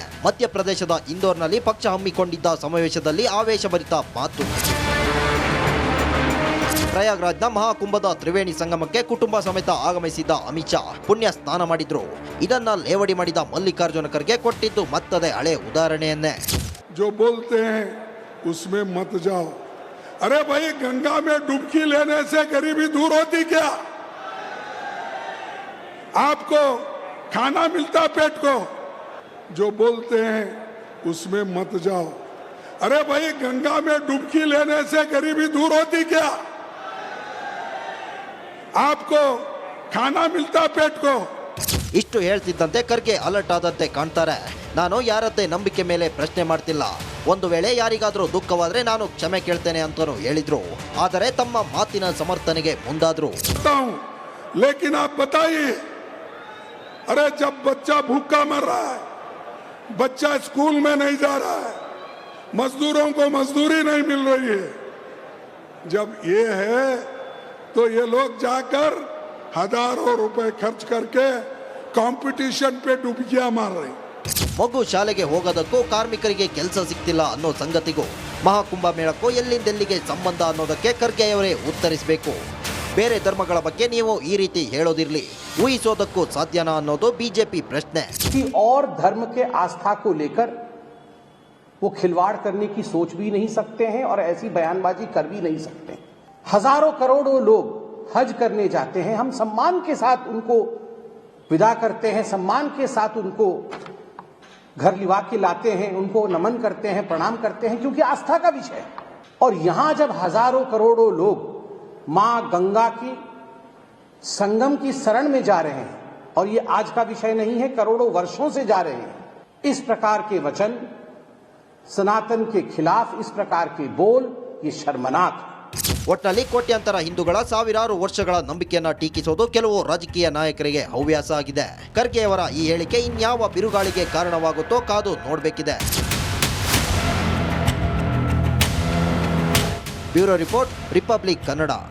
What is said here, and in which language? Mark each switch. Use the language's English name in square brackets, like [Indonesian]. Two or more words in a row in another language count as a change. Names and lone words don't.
[Kannada] ಮಧ್ಯಪ್ರದೇಶದ ಇಂದೋರ್ನಲ್ಲಿ ಪಕ್ಷ ಹಮ್ಮಿಕೊಂಡಿದ್ದ ಸಮಾವೇಶದಲ್ಲಿ ಆವೇಶಭರಿತ ಮಾತು. ಪ್ರಯಾಗ್ರಾಜ್ನ ಮಹಾಕುಂಭದ ತ್ರಿವೇಣಿ ಸಂಗಮಕ್ಕೆ ಕುಟುಂಬ ಸಮೇತ ಆಗಮಿಸಿದ್ದ ಅಮಿತ್ ಶಾ ಪುಣ್ಯ ಸ್ನಾನ ಮಾಡಿದ್ರು. ಇದನ್ನ ಲೇವಡಿ ಮಾಡಿದ ಮಲ್ಲಿಕಾರ್ಜುನ ಖರ್ಗೆ ಕೊಟ್ಟಿದ್ದು ಮತ್ತದೇ ಹಳೆ ಉದಾಹರಣೆಯನ್ನೇ. [Hindi] जो बोलते हैं उसमें मत जाओ. अरे भाई, गंगा में डुबकी लेने से गरीबी दूर होती क्या? आपको खाना मिलता पेट को. जो बोलते हैं उसमें मत जाओ. अरे भाई, गंगा में डुबकी लेने से गरीबी दूर होती क्या? आपको खाना मिलता पेट को. [Kannada] ಇಷ್ಟು ಹೇಳ್ತಿದ್ದಂತೆ ಖರ್ಗೆ ಅಲರ್ಟ್ ಆದಂತೆ ಕಾಣ್ತಾರೆ. ನಾನು ಯಾರದ್ದೇ ನಂಬಿಕೆ ಮೇಲೆ ಪ್ರಶ್ನೆ ಮಾಡ್ತಿಲ್ಲ. ಒಂದು ವೇಳೆ ಯಾರಿಗಾದ್ರೂ ದುಃಖವಾದ್ರೆ ನಾನು ಕ್ಷಮೆ ಕೇಳ್ತೇನೆ ಅಂತಾನು ಹೇಳಿದ್ರು. ಆದರೆ ತಮ್ಮ ಮಾತಿನ ಸಮರ್ಥನೆಗೆ ಮುಂದಾದ್ರು. [Hindi] लेकिन आप बताइए, अरे जब बच्चा भूखा मर रहा है, बच्चा स्कूल में नहीं जा रहा है, मजदूरों को मजदूरी नहीं मिल रही है, जब ये है तो ये लोग जाकर हजारों रुपए खर्च करके कंपटीशन पे डुबकियां मार रहे. [Kannada] ಮಗು ಶಾಲೆಗೆ ಹೋಗೋದಕ್ಕೂ ಕಾರ್ಮಿಕರಿಗೆ ಕೆಲಸ ಸಿಗ್ತಿಲ್ಲ ಅನ್ನೋ ಸಂಗತಿಗೂ ಮಹಾಕುಂಭ ಮೇಳಕ್ಕೂ ಎಲ್ಲಿಂದೆಲ್ಲಿಗೆ ಸಂಬಂಧ ಅನ್ನೋದಕ್ಕೆ ಖರ್ಗೆಯವರೇ ಉತ್ತರಿಸಬೇಕು. ಬೇರೆ ಧರ್ಮಗಳ ಬಗ್ಗೆ ನೀವು ಈ ರೀತಿ ಹೇಳೋದಿರ್ಲಿ, ಊಹಿಸೋದಕ್ಕೂ ಸಾಧ್ಯನಾ ಅನ್ನೋದು ಬಿಜೆಪಿ ಪ್ರಶ್ನೆ. [Hindi] और धर्म के आस्था को लेकर वो खिलवाड़ करने की सोच भी नहीं सकते हैं और ऐसी बयानबाजी कर भी नहीं सकते. हजारों करोड़ों लोग हज करने जाते हैं, हम सम्मान के साथ उनको विदा करते हैं, सम्मान के साथ उनको घर लिवा के लाते हैं, उनको नमन करते हैं, प्रणाम करते हैं, क्योंकि आस्था का विषय है. और यहां जब हजारों करोड़ों लोग मां गंगा की संगम की शरण में जा रहे हैं, और ये आज का विषय नहीं है, करोड़ों वर्षों से जा रहे हैं, इस प्रकार के वचन, सनातन के खिलाफ इस प्रकार के बोल, ये शर्मनाक. [Kannada] ಒಟ್ನಲ್ಲಿ ಕೋಟ್ಯಾಂತರ ಹಿಂದೂಗಳ ಸಾವಿರಾರು ವರ್ಷಗಳ ನಂಬಿಕೆಯನ್ನ ಟೀಕಿಸೋದು ಕೆಲವು ರಾಜಕೀಯ ನಾಯಕರಿಗೆ ಹವ್ಯಾಸ ಆಗಿದೆ. ಖರ್ಗೆಯವರ ಈ ಹೇಳಿಕೆ ಇನ್ಯಾವ ಬಿರುಗಾಳಿಗೆ ಕಾರಣವಾಗುತ್ತೋ ಕಾದು ನೋಡಬೇಕಿದೆ. ಬ್ಯೂರೋ ರಿಪೋರ್ಟ್, ರಿಪಬ್ಲಿಕ್ ಕನ್ನಡ.